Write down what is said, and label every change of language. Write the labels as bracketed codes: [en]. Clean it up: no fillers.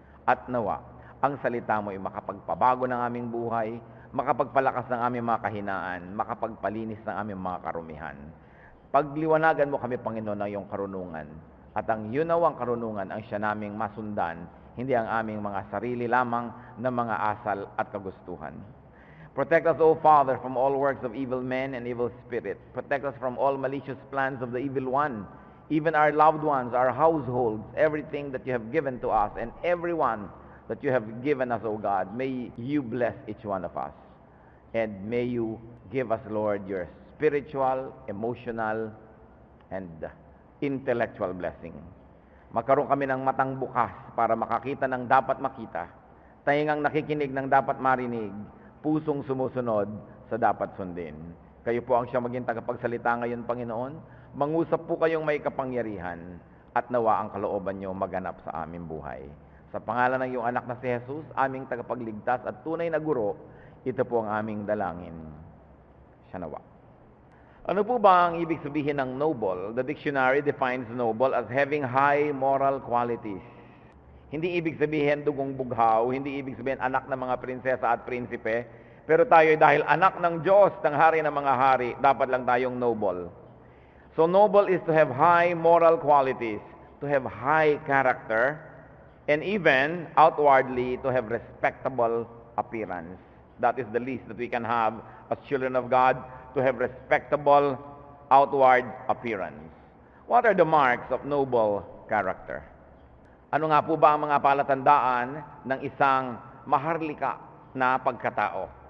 [tl] At nawa, ang salita mo ay makapagpabago ng aming buhay, makapagpalakas ng aming mga kahinaan, makapagpalinis ng aming mga karumihan. Pagliwanagan mo kami, Panginoon, ng iyong karunungan. At ang yunawang karunungan ang siya naming masundan, hindi ang aming mga sarili lamang na mga asal at kagustuhan. [en] Protect us, O Father, from all works of evil men and evil spirits. Protect us from all malicious plans of the evil one, even our loved ones, our households, everything that you have given to us, and everyone that you have given us, O God. May you bless each one of us. And may you give us, Lord, your spiritual, emotional, and intellectual blessing. [tl] Magkaroon kami ng matang bukas para makakita ng dapat makita, taingang nakikinig ng dapat marinig, pusong sumusunod sa dapat sundin. Kayo po ang siya maging tagapagsalita ngayon, Panginoon. Mangusap po kayong may kapangyarihan at nawa ang kalooban niyo maganap sa aming buhay. Sa pangalan ng iyong anak na si Jesus, aming tagapagligtas at tunay na guro, ito po ang aming dalangin. Siya nawa. Ano po ba ang ibig sabihin ng noble? [en] The dictionary defines noble as having high moral qualities. [tl] Hindi ibig sabihin dugong bughaw, hindi ibig sabihin anak ng mga prinsesa at prinsipe, pero tayo dahil anak ng Diyos, ng hari ng mga hari, dapat lang tayong noble. [en] So noble is to have high moral qualities, to have high character, and even outwardly to have respectable appearance. That is the least that we can have as children of God, to have respectable outward appearance. What are the marks of noble character? [tl] Ano nga po ba ang mga palatandaan ng isang maharlika na pagkatao?